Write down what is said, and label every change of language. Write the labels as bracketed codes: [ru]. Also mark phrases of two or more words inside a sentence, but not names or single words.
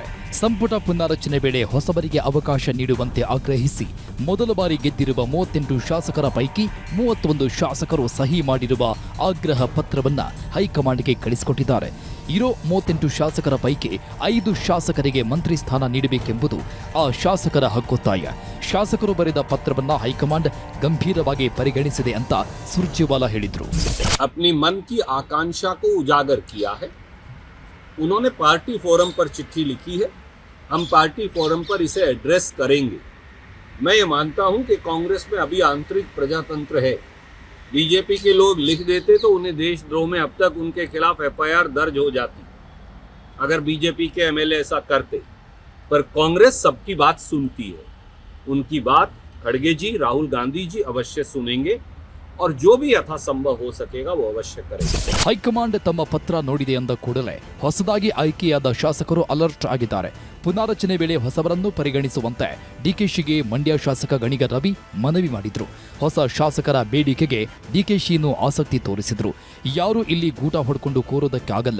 [kn] ಸಂಪುಟ ಪುನಾರಚನೆ ವೇಳೆ ಹೊಸಬರಿಗೆ ಅವಕಾಶ ನೀಡುವಂತೆ ಆಗ್ರಹಿಸಿ ಮೊದಲ ಬಾರಿ ಗೆದ್ದಿರುವ 38 ಶಾಸಕರ ಪೈಕಿ 31 ಶಾಸಕರು ಸಹಿ ಮಾಡಿರುವ ಆಗ್ರಹ ಪತ್ರವನ್ನ ಹೈಕಮಾಂಡ್ಗೆ ಕಳಿಸಿಕೊಟ್ಟಿದ್ದಾರೆ. ಇರೋ 38 ಶಾಸಕರ ಪೈಕಿ 5 ಶಾಸಕರಿಗೆ ಮಂತ್ರಿ ಸ್ಥಾನ ನೀಡಬೇಕೆಂಬುದು ಆ ಶಾಸಕರ ಹಕ್ಕೊತ್ತಾಯ. ಶಾಸಕರು ಬರೆದ ಪತ್ರವನ್ನ ಹೈಕಮಾಂಡ್ ಗಂಭೀರವಾಗಿ ಪರಿಗಣಿಸಿದೆ ಅಂತ ಸುರ್ಜೇವಾಲಾ ಹೇಳಿದ್ರು. [hi] अपनी मन की आकांक्षा को उजागर किया है. उन्होंने [en] party forum [hi] पर चिट्ठी लिखी है. हम [en] party forum [hi] पर इसे एड्रेस करेंगे. मैं ये मानता हूं कि कांग्रेस में अभी आंतरिक प्रजातंत्र है. बीजेपी के लोग लिख देते तो उन्हें देशद्रोह में अब तक उनके खिलाफ FIR दर्ज हो जाती अगर बीजेपी के MLA ऐसा करते. पर कांग्रेस सबकी बात सुनती है. उनकी बात खड़गे जी, राहुल गांधी जी अवश्य सुनेंगे और जो भी यथासंभव हो सकेगा वो अवश्य करेंगे. [kn] ಹೈಕಮಾಂಡ್ ತಮ್ಮ ಪತ್ರ ನೋಡಿದೆ ಎಂದ ಕೂಡಲೇ ಹೊಸದಾಗಿ ಆಯ್ಕೆಯಾದ ಶಾಸಕರು ಅಲರ್ಟ್ ಆಗಿದ್ದಾರೆ. ಪುನಾರಚನೆ ವೇಳೆ ಹೊಸಬರನ್ನು ಪರಿಗಣಿಸುವಂತೆ ಡಿಕೆಶಿಗೆ ಮಂಡ್ಯ ಶಾಸಕ ಗಣಿಗ ರವಿ ಮನವಿ ಮಾಡಿದ್ರು. ಹೊಸ ಶಾಸಕರ ಬೇಡಿಕೆಗೆ ಡಿಕೆಶಿನೂ ಆಸಕ್ತಿ ತೋರಿಸಿದ್ರು. ಯಾರು ಇಲ್ಲಿ ಗೂಟ ಹೊಡ್ಕೊಂಡು ಕೂರೋದಕ್ಕಾಗಲ್ಲ.